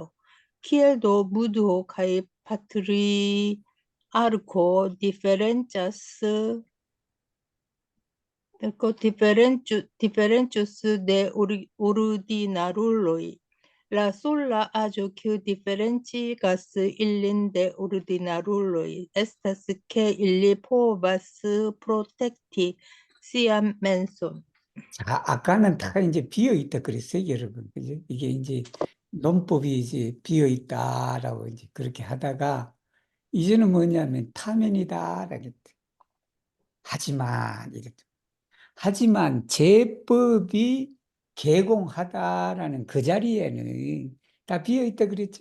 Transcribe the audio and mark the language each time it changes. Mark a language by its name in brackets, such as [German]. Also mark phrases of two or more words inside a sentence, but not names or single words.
[Esperanto] Kiel do Budho kaj Patriarko diferencus de ordinaruloj. La sola aĝo kiu diferencigas ilin de ordinaruloj estas ke ili povas protekti sian menson. [Korean] 자, 아까는 다 이제 비어 있다 그랬어요, 여러분. 그죠? 이게 이제 논법이 이제 비어 있다라고 이제 그렇게 하다가 이제는 뭐냐면 타면이다라고 했대. 하지만 이랬죠. 하지만 제법이 개공하다라는 그 자리에는 다 비어 있다 그랬죠.